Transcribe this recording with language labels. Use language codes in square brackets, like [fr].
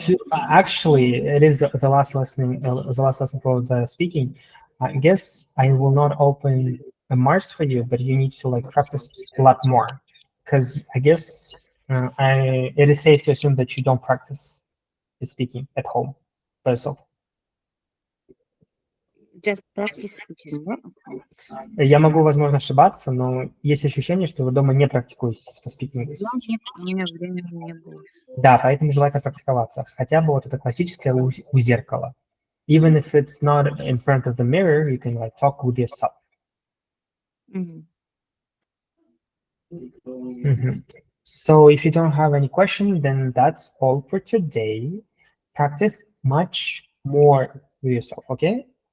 [en] Actually, it is the last lesson for the speaking. I guess I will not open a Mars for you, but you need to like practice a lot more, because I guess it is safe to assume that you don't practice speaking at home by yourself. Just practice speaking, [ru] да? Я могу, возможно, ошибаться, но есть ощущение, что вы дома не практикуете speaking. Ну, нет, у меня времени не было. Да, поэтому желательно практиковаться. Хотя бы вот это классическое у зеркала. [en] Even if it's not in front of the mirror, you can like talk with yourself. Мгм. So if you don't have any questions, then that's all for today. Practice much more with yourself, okay?